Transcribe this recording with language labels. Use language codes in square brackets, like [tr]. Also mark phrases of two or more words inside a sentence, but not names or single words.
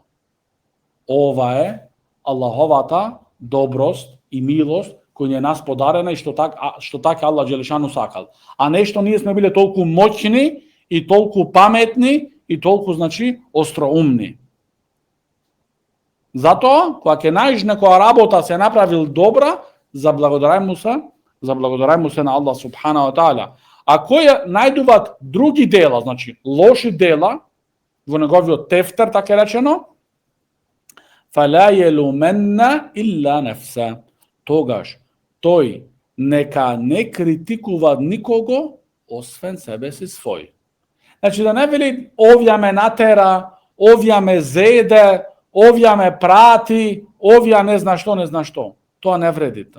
[mk] Ова е Аллаховата доброст и милост кој е нас подарена и што така Аллах Джелешану сакал. А не што ние сме биле толку моќни и толку паметни и толку, значи, остроумни." Затоа, кога ќе најдеш некоја работа се направил добра, заблагодарај му се на [ar] الله سبحانه وتعالى. [mk] А кој најдуваат други дела, значи лоши дела во неговиот тефтер, така речено, [ar] فلا يلومن إلا نفسه, [mk] тогаш тој нека не критикува никого, освен себе си свој. Значи да не вели овја ме натера, овја ме зеде, овја ме прати, овја не зна што. Тоа не вредите.